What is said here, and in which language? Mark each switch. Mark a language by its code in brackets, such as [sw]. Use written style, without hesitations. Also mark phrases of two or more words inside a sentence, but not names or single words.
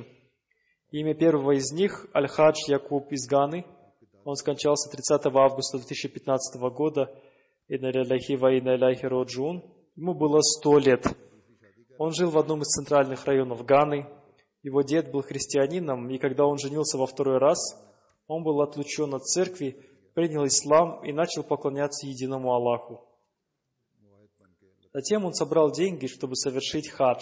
[ru] Имя первого из них – Аль-Хадж Якуб из Ганы. Он скончался 30 августа 2015 года. [ar] إنا لله وإنا إليه راجعون. [ru] Ему было 100 лет. Он жил в одном из центральных районов Ганы. Его дед был христианином, и когда он женился во 2-й раз, он был отлучен от церкви, принял ислам и начал поклоняться единому Аллаху. Затем он собрал деньги, чтобы совершить хадж.